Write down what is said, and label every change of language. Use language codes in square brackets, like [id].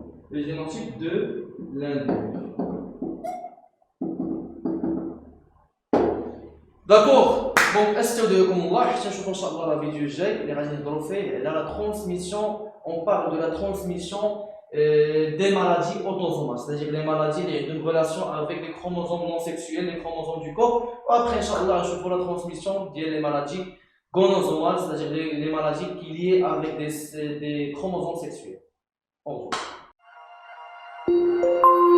[fr] le génotype de l'individu. D'accord. [ar] Donc, استودعكم حتى نشوفوا ان شاء الله لا فيديو الجاي اللي غادي نهضروا فيه على [fr] la transmission. On parle de la transmission des maladies autosomal, c'est-à-dire les maladies qui ont une relation avec les chromosomes non sexuels, les chromosomes du corps. Après, Inch'Allah, je ferai la transmission des maladies gonosomales, c'est-à-dire les maladies qui sont liées avec des chromosomes sexuels. Au revoir.